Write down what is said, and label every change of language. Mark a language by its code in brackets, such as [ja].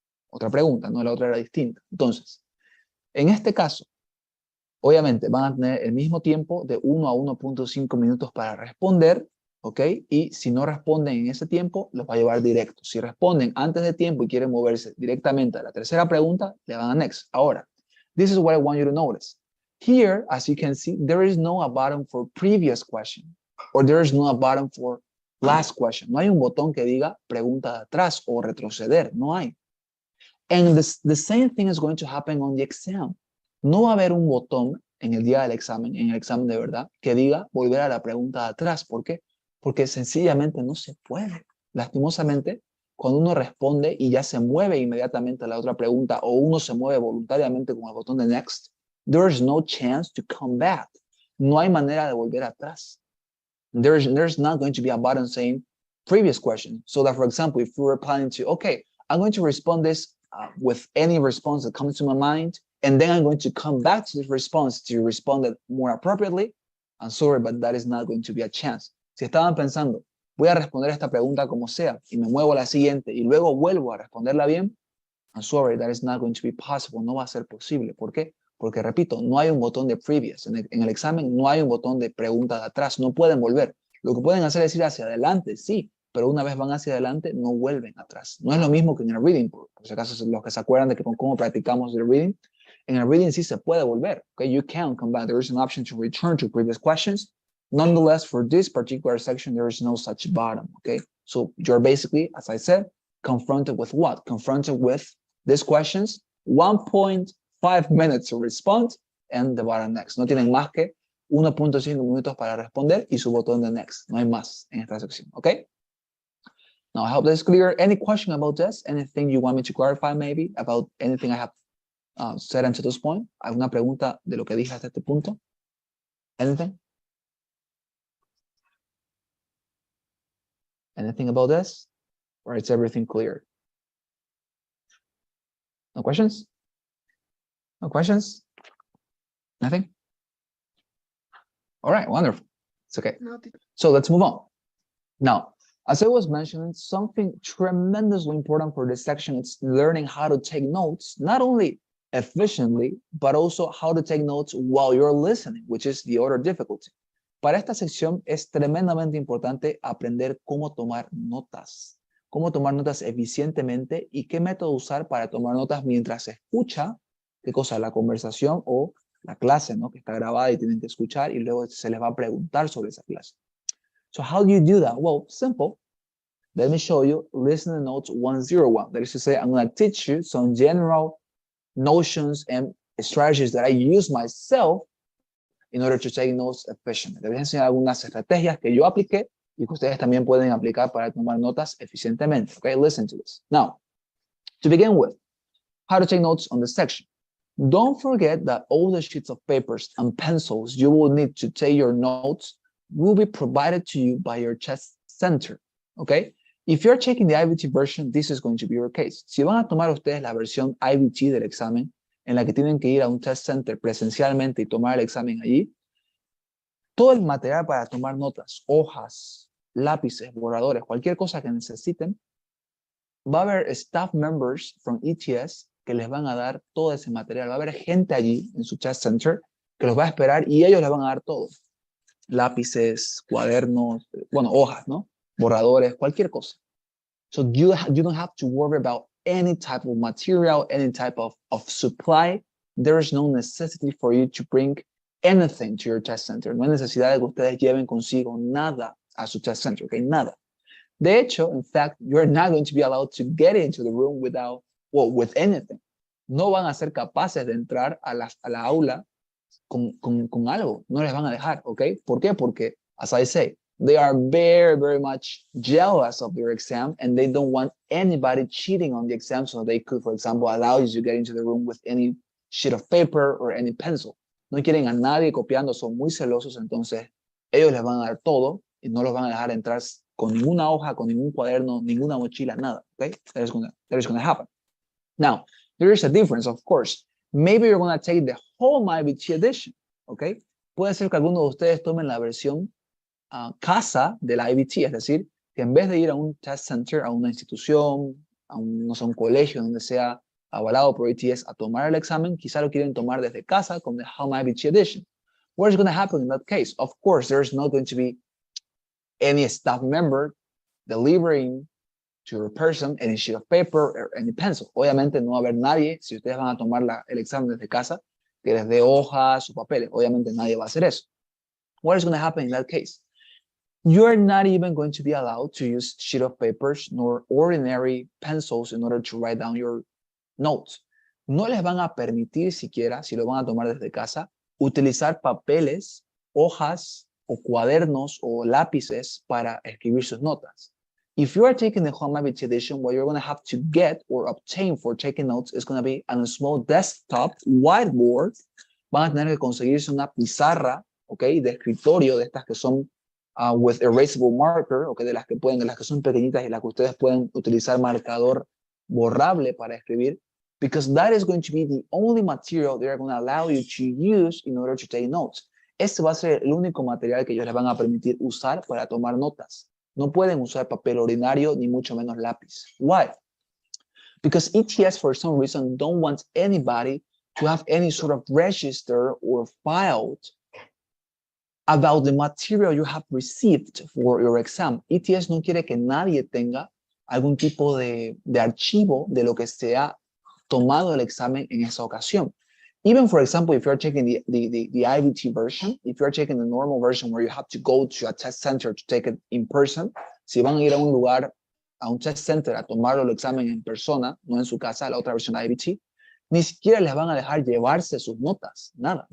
[es] Otra pregunta, no, la otra era distinta. Entonces, en este caso, obviamente van a tener el mismo tiempo de 1 a 1.5 minutos para responder, ¿ok? Y si no responden en ese tiempo, los va a llevar directo. Si responden antes de tiempo y quieren moverse directamente a la tercera pregunta, le van a next. [en] Ahora, this is what I want you to notice. Here, as you can see, there is no a button for previous question, or there is no a button for last question. [es] No hay un botón que diga pregunta de atrás o retroceder, no hay. [en] And the same thing is going to happen on the exam. [es] No va a haber un botón en el día del examen, en el examen de verdad, que diga volver a la pregunta de atrás. ¿Por qué? Porque sencillamente no se puede. Lastimosamente, cuando uno responde y ya se mueve inmediatamente a la otra pregunta o uno se mueve voluntariamente con el botón de next, [en] there's no chance to come back. [es] No hay manera de volver atrás. [en] There's not going to be a button saying previous question. So that, for example, if we were planning to, okay, I'm going to respond this with any response that comes to my mind, and then I'm going to come back to the response to respond it more appropriately. I'm sorry, but that is not going to be a chance. [es] Si estaban pensando, voy a responder esta pregunta como sea, y me muevo a la siguiente, y luego vuelvo a responderla bien, [en] I'm sorry, that is not going to be possible. [es] No va a ser posible. ¿Por qué? Porque, repito, no hay un botón de previous. En el examen no hay un botón de pregunta de atrás. No pueden volver. Lo que pueden hacer es ir hacia adelante, sí, pero una vez van hacia adelante, no vuelven atrás. No es lo mismo que en el reading, por si acaso los que se acuerdan de cómo practicamos el reading. En el reading sí se puede volver. [en] Okay? You can come back. There is an option to return to previous questions. Nonetheless, for this particular section, there is no such button. Okay? So you're basically, as I said, confronted with what? Confronted with these questions, 1.5 minutes to respond, and the button next. [es] No tienen más que 1.5 minutos para responder y su botón de next. No hay más en esta sección. [en] Okay? Now, I hope this is clear. Any question about this? Anything you want me to clarify maybe about anything I have said until this point? ¿Alguna pregunta de lo que dije hasta este punto? Anything? Anything about this? Or is everything clear? No questions? No questions? Nothing? All right, wonderful. It's okay. So let's move on. Now, as I was mentioning, something tremendously important for this section is learning how to take notes, not only efficiently, but also how to take notes while you're listening, which is the other difficulty. [es] Para esta sección es tremendamente importante aprender cómo tomar notas eficientemente y qué método usar para tomar notas mientras se escucha, qué cosa, la conversación o la clase, ¿no? Que está grabada y tienen que escuchar y luego se les va a preguntar sobre esa clase. [en] So how do you do that? Well, simple. Let me show you listening notes 101. That is to say, I'm going to teach you some general notions and strategies that I use myself in order to take notes efficiently. [es] Les voy a enseñar algunas estrategias que yo apliqué y que ustedes también pueden aplicar para tomar notas eficientemente. [en] Okay, listen to this. Now, to begin with, how to take notes on this section. Don't forget that all the sheets of papers and pencils you will need to take your notes will be provided to you by your test center. Okay? If you're taking the IBT version, this is going to be your case. [es] Si van a tomar ustedes la versión IBT del examen, en la que tienen que ir a un test center presencialmente y tomar el examen allí, todo el material para tomar notas, hojas, lápices, borradores, cualquier cosa que necesiten, va a haber [en] staff members from ETS [es] que les van a dar todo ese material. Va a haber gente allí en su test center que los va a esperar y ellos les van a dar todo. Lápices, cuadernos, bueno, hojas, ¿no? Borradores, cualquier cosa. [en] So you don't have to worry about any type of material, any type of supply. There is no necessity for you to bring anything to your test center. [es] No hay necesidad de que ustedes lleven consigo nada a su test center, okay? Nada. De hecho, [en] in fact, you're not going to be allowed to get into the room without, well, with anything. [es] No van a ser capaces de entrar a la aula con algo. No les van a dejar, ¿ok? ¿Por qué? [en] Porque, as I say, they are very, very much jealous of their exam and they don't want anybody cheating on the exam so they could, for example, allow you to get into the room with any sheet of paper or any pencil. [es] No quieren a nadie copiando, son muy celosos, entonces ellos les van a dar todo y no los van a dejar entrar con ninguna hoja, con ningún cuaderno, ninguna mochila, nada, okay? [en] That is going to happen. Now, there is a difference, of course. Maybe you're going to take the whole IBT edition, okay? [es] Puede ser que algunos de ustedes tomen la versión casa de la IBT, es decir, que en vez de ir a un test center, a una institución, a un, no sé, un colegio donde sea avalado por ETS a tomar el examen, quizá lo quieren tomar desde casa con the Home IBT edition. [en] What is going to happen in that case? Of course, there's not going to be any staff member delivering to your person any sheet of paper or any pencil. [es] Obviamente no va a haber nadie, si ustedes van a tomar el examen desde casa, que les dé hojas o papeles. Obviamente nadie va a hacer eso. [en] What is going to happen in that case? You're not even going to be allowed to use sheet of papers nor ordinary pencils in order to write down your notes. [es] No les van a permitir siquiera, si lo van a tomar desde casa, utilizar papeles, hojas o cuadernos o lápices para escribir sus notas. [en] If you are taking the Home IBT edition, what you're going to have to get or obtain for taking notes is going to be a small desktop whiteboard. [es] Van a tener que conseguirse una pizarra, okay, de escritorio, de estas que son [en] with erasable marker, [es] okay, de las que son pequeñitas y las que ustedes pueden utilizar marcador borrable para escribir, [en] because that is going to be the only material they are going to allow you to use in order to take notes. [es] Este va a ser el único material que ellos les van a permitir usar para tomar notas. No pueden usar papel ordinario ni mucho menos lápiz. [en] Why? Because ETS, for some reason, don't want anybody to have any sort of register or filed about the material you have received for your exam. [es] ETS no quiere que nadie tenga algún tipo de archivo de lo que se ha tomado el examen en esa ocasión. [en] Even, for example, if you're taking the IBT version, if you're taking the normal version where you have to go to a test center to take it in person, [es] si van a ir a un lugar, a un test center a tomarlo el examen en persona, no en su casa, la otra versión de IBT, ni siquiera les van a dejar llevarse sus notas, nada.